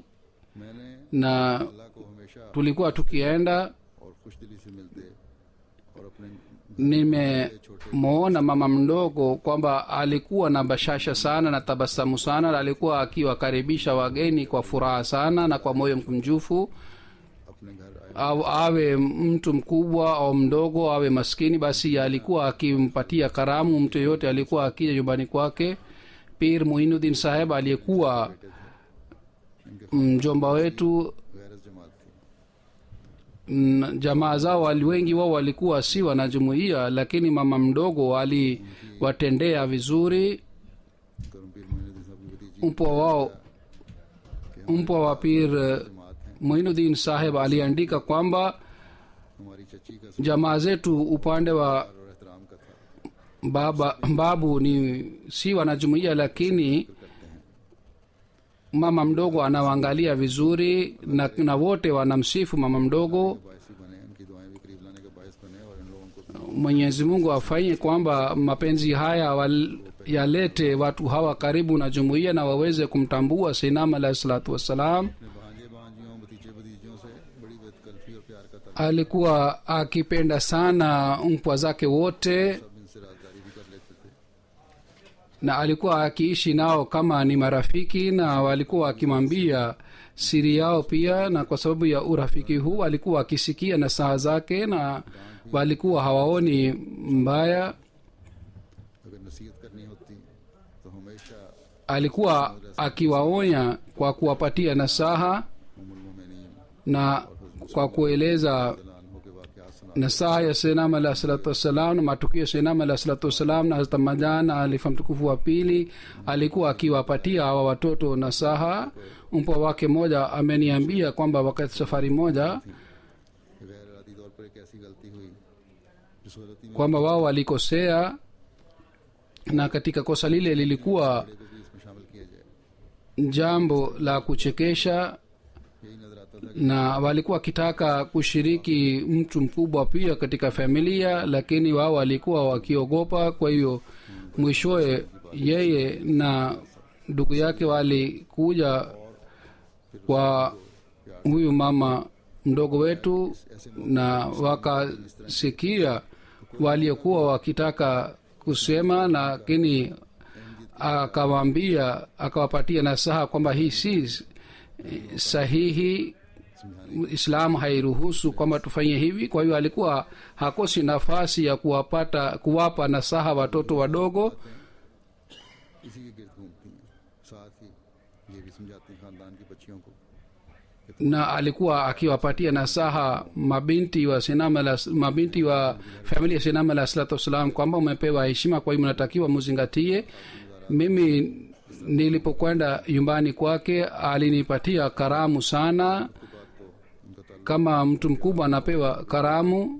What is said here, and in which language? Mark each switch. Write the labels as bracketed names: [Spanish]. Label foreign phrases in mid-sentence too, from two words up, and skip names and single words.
[Urdu] मैंने [Swahili] na [Urdu] اللہ کو ہمیشہ [Swahili] tulikuwa tukienda [Urdu] اور خوش دلی سے ملتے اور اپنے [Swahili] nimemwona mama mdogo kwamba alikuwa na bashasha sana na tabasamu sana na alikuwa akiwakaribisha wageni kwa furaha sana na kwa moyo mkunjufu [Urdu] اپنے گھر آئے [Swahili] au awe mtu mkubwa au mdogo awe maskini basi alikuwa akimpatia karamu mtu yeyote alikuwa akija nyumbani kwake pir muinuddin saheb aliyekuwa mjomba wetu [Urdu] غیراز جماعت تھی [Swahili] jamaa zao wengi wao walikuwa si wanajumuia lakini mama mdogo aliwatendea vizuri [Urdu] کرم پیر معین الدین صاحب کی بھتیجی [Swahili] mpwa wa pir [Urdu] جماعت ہے [Swahili] muinuddin saheb aliandika kwamba [Urdu] ہماری چچی کا [Swahili] jamaa zetu upande wa [Urdu] اور احترام کا تھا [Swahili] babu ni si wanajumuia lakini mama mdogo anawaangalia vizuri na wote wanamsifu mama mdogo [Urdu] باعثی بنے ان کی دعائیں بھی قریب لانے کا باعث بنے اور ان لوگوں کو [Swahili] mwenyezi mungu afanye kwamba mapenzi haya yalete watu hawa karibu na jumuiya na waweze kumtambua [Arabic] سيدنا عليه الصلاة والسلام. [Urdu] اپنے بھانجے بھانجیوں بھتیجے بھتیجیوں سے بڑی بے تکلفی اور پیار کا تعلق, [Swahili] Alikuwa akipenda sana mpwa zake wote [Urdu] سب ان سے رازداری بھی کر لیتے تھے. [Swahili] na alikuwa akiishi nao kama ni marafiki, na walikuwa akimwambia siri yao pia, na kwa sababu ya urafiki huu alikuwa akisikia nasaha zake na walikuwa hawaoni mbaya. [Urdu] اگر نصیحت کرنی ہوتی تو ہمیشہ [Swahili] Alikuwa akiwaonya kwa kuwapatia nasaha [Urdu] ام المومنین [Swahili] na kwa kueleza [Urdu] ہو کے واقعات سنا, [Swahili] nasaha ya [Arabic] سيدنا عليه الصلاة والسلام [Swahili] na matukio ya [Arabic] سيدنا عليه الصلاة والسلام [Swahili] na Hazrat Majan na halifa mtukufu wa pili. Alikuwa akiwapatia hawa watoto nasaha. Mpwa wake moja ameniambia kwamba wakati safari moja [Urdu] غیر ارادی طور پر ایک ایسی غلطی ہوئی جس غلطی میں [Swahili] kwamba wao walikosea, na katika kosa lile lilikuwa [Urdu] بڑے کو بھی اس میں شامل کیا جائے. [Swahili] jambo la kuchekesha, [Urdu] یہی نظر آتا تھا [Swahili] na walikuwa wakitaka kushiriki mtu mkubwa pia katika familia, lakini wao walikuwa wakiogopa. Kwa hiyo mwishowe yeye na ndugu yake walikuja kwa huyu mama mdogo wetu na wakasikia waliokuwa wakitaka kusema, lakini akawaambia, akawapatia nasaha kwamba hii si sahihi, Islam hairuhusu kwamba tufanye hivi. Kwa hiyo alikuwa hakosi nafasi ya kuwapa nasaha watoto wadogo, [Urdu] اسی کے گرد گھومتی ہیں. ساتھ ہی یہ بھی سمجھاتی ہیں خاندان کی بچیوں کو [Swahili] na alikuwa akiwapatia nasaha mabinti wa familia ya [Arabic] سيدنا عليه الصلاة والسلام [Swahili] kwamba umepewa heshima, kwa hiyo mnatakiwa muzingatie. Mimi nilipokwenda nyumbani kwake alinipatia karamu sana, kama mtu mkubwa anapewa karamu.